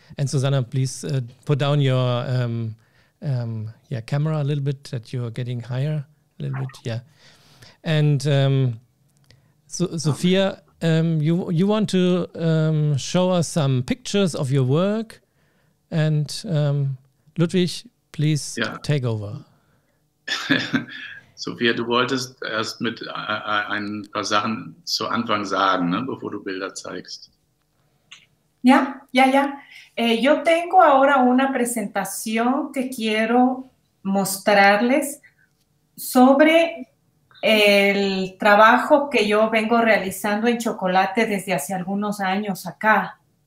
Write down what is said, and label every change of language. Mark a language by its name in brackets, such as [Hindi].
[English] And Susanna, please put down your camera a little bit, that you're getting higher a little bit. Yeah. And Sophia, you want to show us some pictures of your work. And Ludwig, please take over. [German] Sophia, du wolltest erst mit ein paar Sachen zu Anfang sagen, ne, bevor du Bilder zeigst. [Spanish] Ya. Yo tengo ahora una presentación que quiero mostrarles sobre el trabajo que yo vengo realizando en chocolate desde hace algunos años acá.